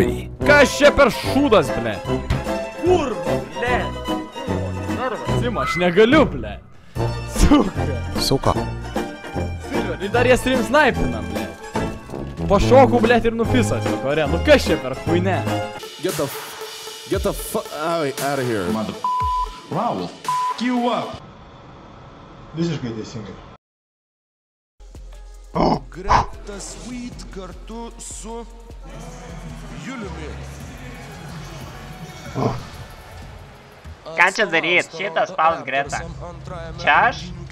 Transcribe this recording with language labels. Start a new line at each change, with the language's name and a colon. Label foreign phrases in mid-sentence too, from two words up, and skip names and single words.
Lithuanian: Kas čia per šūdas, ble? Kur, ble? Sima, aš negaliu, ble. Suka. Suka. Ir dar jie stream snaipinam, ble. Pašokau, ble, ir nufisas, vakare. Nu kas čia per chuine?
English: Get the fuck out of here. Mother Wow, will you up.
Lithuanian: Visiškai teisingai. Greta Sweet kartu su Juliumi. Ką čia daryt? Šitas spaus Greta. Čia aš?